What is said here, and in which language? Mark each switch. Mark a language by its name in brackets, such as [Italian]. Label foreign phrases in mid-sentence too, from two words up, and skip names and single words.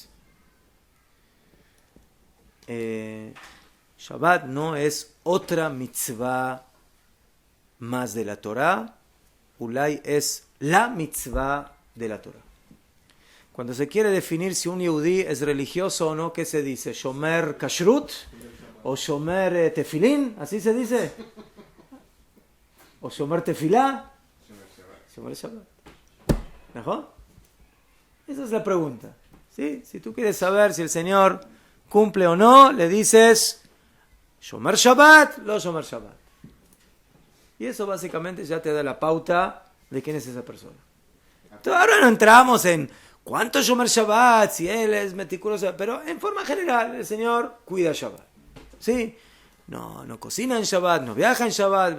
[Spanish] Shabbat no es otra mitzvah más de la Torah. Ulay es la mitzvah de la Torah. Cuando se quiere definir si un yehudí es religioso o no, ¿qué se dice? [Hebrew] ¿שומר כשרות? [Spanish] ¿O [Hebrew] שומר תפילין? [Spanish] ¿Así se dice? [Hebrew] ¿O שומר תפילה? שומר שבת. [Spanish] ¿Mejor? Esa es la pregunta. ¿Sí? Si tú quieres saber si el Señor cumple o no, le dices [Hebrew] שומר שבת, לא שומר שבת. [Spanish] Y eso básicamente ya te da la pauta de quién es esa persona. Entonces, ahora no entramos en cuánto [Hebrew] שומר שבת, [Spanish] si él es meticuloso, pero en forma general el Señor cuida Shabbat. ¿Sí? No cocina en Shabbat, no viaja en Shabbat.